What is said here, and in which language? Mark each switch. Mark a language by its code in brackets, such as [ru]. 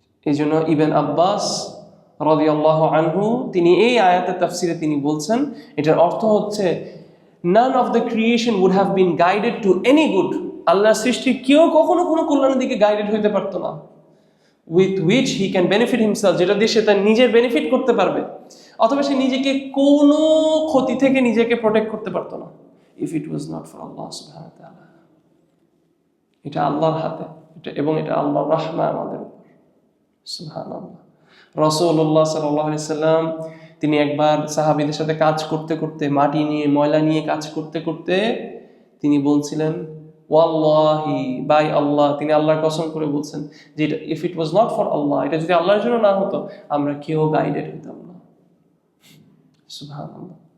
[bn] এই জন্য ইবন আব্বাস রাদিয়াল্লাহু আনহু তিনি এই আয়াতের তাফসিরে তিনি বলছেন, এটার অর্থ হচ্ছে [en] none of the creation would have been guided to any good. [bn] আল্লাহর সৃষ্টি কেউ কখনো কোনো কল্যাণের দিকে গাইডেড হইতে পারতো না, [en] with which he can benefit himself, [bn] যেটা দিয়ে সে তার নিজের বেনিফিট করতে পারবে, অথবা সে নিজেকে কোনো ক্ষতি থেকে নিজেকে প্রোটেক্ট করতে পারতো না। [en] if it was not for Allah subhanahu wa ta'ala. [bn] এটা আল্লাহর হাতে, এবং এটা আল্লাহর রাহমা আমাদের উপর। সুবহানাল্লাহ। রাসূলুল্লাহ সাল্লাল্লাহু আলাইহি সাল্লাম তিনি একবার সাহাবীদের সাথে কাজ করতে করতে, মাটি নিয়ে ময়লা নিয়ে কাজ করতে করতে তিনি বলছিলেন, ওয়াল্লাহি, বাই আল্লাহ, তিনি আল্লাহর কসম করে বলছেন যে এটা [en] if it was not for Allah, [bn] এটা যদি আল্লাহর জন্য না হতো আমরা কেউ গাইডেড হইতাম না। সুবহানাল্লাহ।